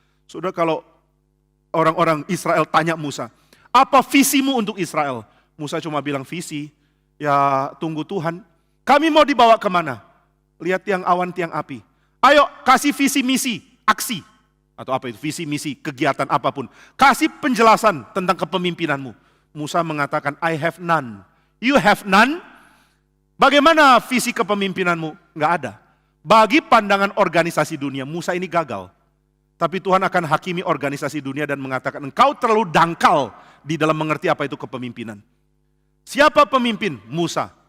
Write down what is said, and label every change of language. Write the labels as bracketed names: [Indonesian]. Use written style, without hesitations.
[Indonesian] Saudara, kalau orang-orang Israel tanya Musa, apa visimu untuk Israel? Musa cuma bilang visi, ya tunggu Tuhan. Kami mau dibawa kemana? Lihat tiang awan, tiang api. Ayo kasih visi misi, aksi. Atau apa itu, visi misi, kegiatan apapun. Kasih penjelasan tentang kepemimpinanmu. Musa mengatakan, [English] I have none. You have none? [Indonesian] Bagaimana visi kepemimpinanmu? Enggak ada. Bagi pandangan organisasi dunia, Musa ini gagal. Tapi Tuhan akan hakimi organisasi dunia dan mengatakan, engkau terlalu dangkal di dalam mengerti apa itu kepemimpinan. Siapa pemimpin? Musa.